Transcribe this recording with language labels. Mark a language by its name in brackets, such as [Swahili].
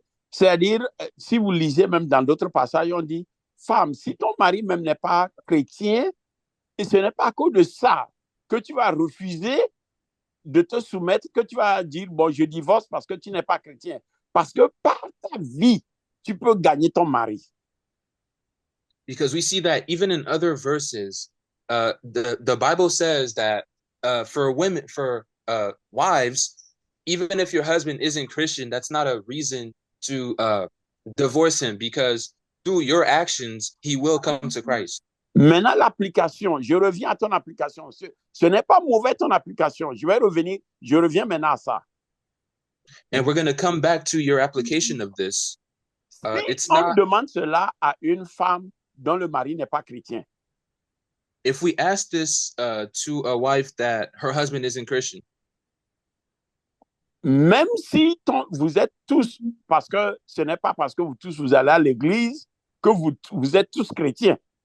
[French] C'est-à-dire, si vous lisez même dans d'autres passages, on dit, femme, si ton mari même n'est pas chrétien, et ce n'est pas à cause de ça que tu vas refuser de te soumettre, que tu vas dire, bon, je divorce parce que tu n'es pas chrétien. Parce que par ta vie, tu peux gagner ton mari. [English] Because we see that even in other verses, the Bible says that for women, for wives, even if your husband isn't Christian, that's not a reason to divorce him, because through your actions, he will come to Christ. [French] Maintenant, l'application, je reviens à ton application. Ce n'est pas mauvais ton application. Je reviens maintenant à ça. [English] And we're going to come back to your application of this. [French] Si [English] It's [French] on [English] not, [French] demande cela à une femme dont le mari n'est pas chrétien, [English] if we ask this to a wife that her husband isn't Christian, [French] même si vous êtes tous, parce que ce n'est pas parce que vous tous vous allez à l'église que vous êtes tous chrétiens.